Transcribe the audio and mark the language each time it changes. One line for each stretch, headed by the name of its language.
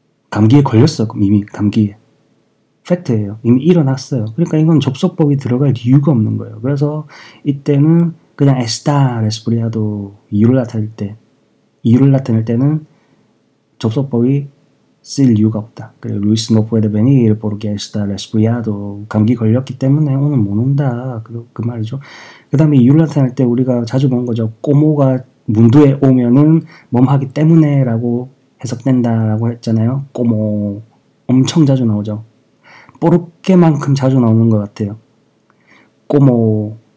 Korean: 감기에 걸렸어. 이미 감기에. 팩트예요. 이미 일어났어요. 그러니까 이건 접속법이 들어갈 이유가 없는 거예요. 그래서 이때는 그냥
Spanish: estar resfriado
Korean: 이유를 나타낼 때는 접속법이 쓸 이유가 없다. 그래,
Spanish: Luis no puede venir porque está resfriado.
Korean: 감기 걸렸기 때문에 오늘 못 온다. 그 말이죠. 그 다음에 이유를 나타낼 때 우리가 자주 본 거죠. 꼬모가 문두에 오면은 하기 때문에 라고 해석된다라고 했잖아요. 꼬모. 엄청 자주 나오죠. 뽀르케만큼 자주 나오는 것 같아요. 꼬모.